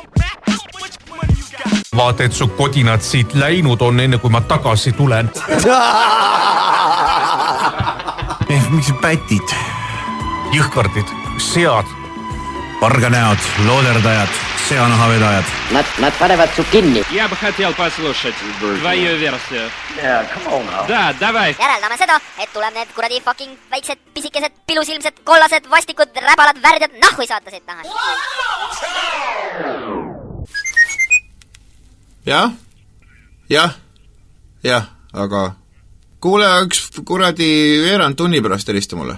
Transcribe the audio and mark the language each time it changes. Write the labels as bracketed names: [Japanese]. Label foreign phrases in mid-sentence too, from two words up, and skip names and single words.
[Estonian] Vaata, et su kodinad siit läinud on enne, kui ma tagasi tulen. Miks pätid? Jõhkardid, sead. Parganäod, looderdajad, seanahavedajad. Nad panevad su kinni. [Russian] Я бы хотел послушать твою версию. [English] Yeah, come on now. [Russian] Да, давай. [Estonian] Järeldame seda, et tuleb need kuradi fucking väiksed, pisikesed, pilusilmsed, kollased, vastikud, räbalad, värdjad, nahhu ei saata siit taha. Jah, aga kuule, üks kuradi veerand tunni pärast helista mulle.